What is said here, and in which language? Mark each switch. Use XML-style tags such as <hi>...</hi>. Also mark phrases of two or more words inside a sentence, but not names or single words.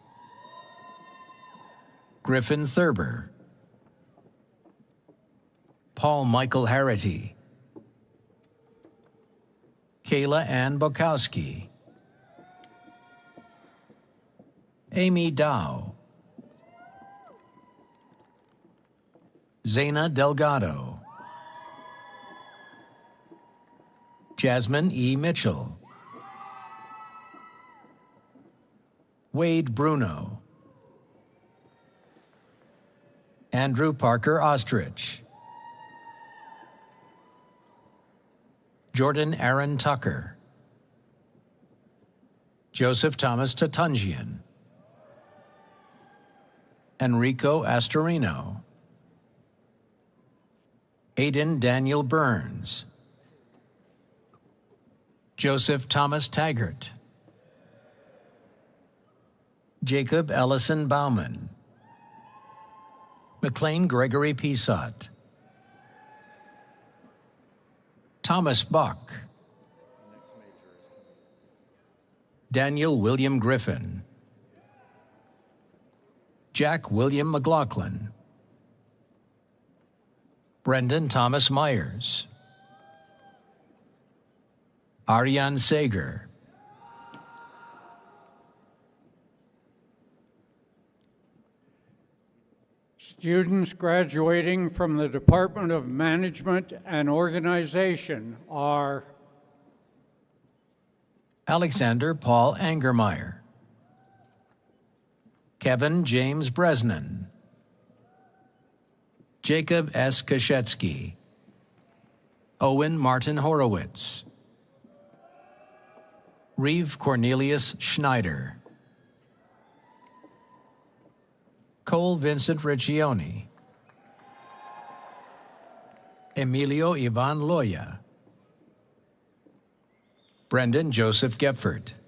<en>Griffin Thurber, Paul Michael Harity, Kayla Ann Bukowski, Amy Dow, Zaina Delgado, Jasmine E. Mitchell, Wade Bruno, Andrew Parker Ostrich, Jordan Aaron Tucker, Joseph Thomas Tatungian, Enrico Astorino, Aidan Daniel Burns, Joseph Thomas Taggart, Jacob Ellison Bauman, McLean Gregory Pisot, Thomas Buck, Daniel William Griffin, Jack William McLaughlin, Brendan Thomas Myers, Aryan Sager, Students graduating from the Department of Management and Organization are Alexander Paul Angermeyer, Kevin James Bresnan, Jacob S. Kashetsky, Owen Martin Horowitz, Reeve Cornelius Schneider, Cole Vincent Riccioni, Emilio Ivan Loya, Brendan Joseph Gepfert,</en>